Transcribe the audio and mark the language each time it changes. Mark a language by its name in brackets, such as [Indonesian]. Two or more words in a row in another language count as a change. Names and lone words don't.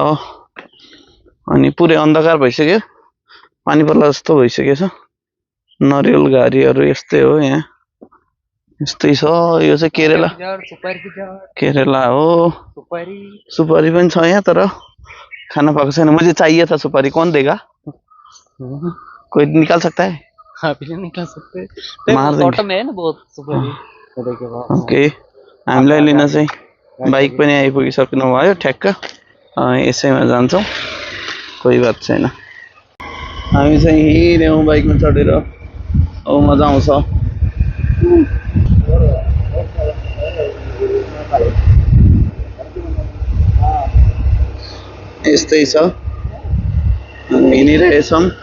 [Nepali] अनि पुरै अन्धकार भइसक्यो, पानी पर्ला जस्तो भइसकेको छ। नरिवल घारीहरू यस्तै हो यहाँ, यस्तै छ। यो चाहिँ केरेला, केरेला हो। सुपारी पनि छ यहाँ, तर खाना पाएको छैन। [Hindi] मुझे चाहिए था सुपारी, कौन देगा? कोई निकाल सकता है? हाँ, निकाल सकते हैं। मार देंगे। में है ना बहुत सुपारी। ओके, [Nepali] हामीलाई लिन चाहिँ बाइक पनि आइपुगिसक्नु भयो ठ्याक्क। यसैमा जान्छौँ, कोही बात छैन। हामी चाहिँ हिँड्यौँ बाइकमा चढेर। अब मजा आउँछ। यस्तै छ, हिँडिरहेछौँ।